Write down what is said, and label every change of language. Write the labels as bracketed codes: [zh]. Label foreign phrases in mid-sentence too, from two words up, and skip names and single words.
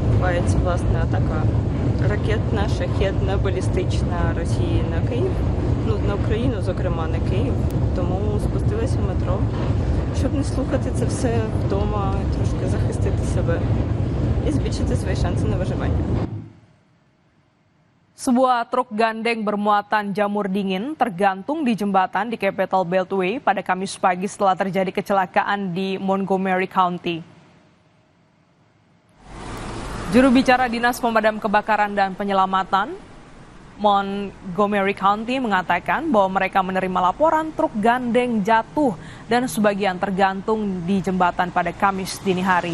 [uk] відбувається власне атака ракетна, шахедна, балістична Росії на Київ, ну на Україну, зокрема на Київ. Тому спустилася в метро, щоб не слухати це все вдома, трошки захистити себе і збільшити свої шанси на виживання. [id] Sebuah truk gandeng bermuatan jamur dingin tergantung di jembatan di Capital Beltway pada Kamis pagi setelah terjadi kecelakaan di Montgomery County. Juru bicara Dinas Pemadam Kebakaran dan Penyelamatan Montgomery County mengatakan bahwa mereka menerima laporan truk gandeng jatuh dan sebagian tergantung di jembatan pada Kamis dini hari.